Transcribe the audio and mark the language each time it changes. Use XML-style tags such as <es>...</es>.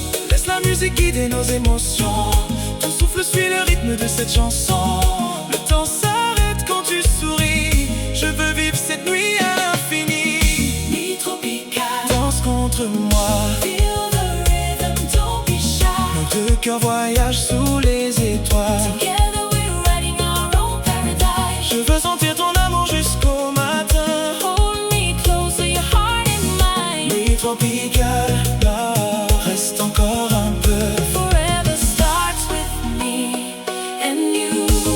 <fr>Laisse la musique guider nos émotions. Ton souffle suit le rythme de cette chanson. Le temps s'arrête quand tu souris. Je veux vivre cette nuit à l'infini. Nuit tropicale. Danse contre moi.</fr> <en>Feel the rhythm, don't be shy.</en> <fr>Nos deux cœurs voyagent sous les étoiles.</fr> <en>Together we're writing our own paradise.</en> <fr>Je veux sentir ton amour jusqu'au matin.</fr> <en>Hold me close to your heart and mind.</en> <fr>Nuit tropicale, là, reste encore un peu.</fr> <en>Forever starts with me and you.</en>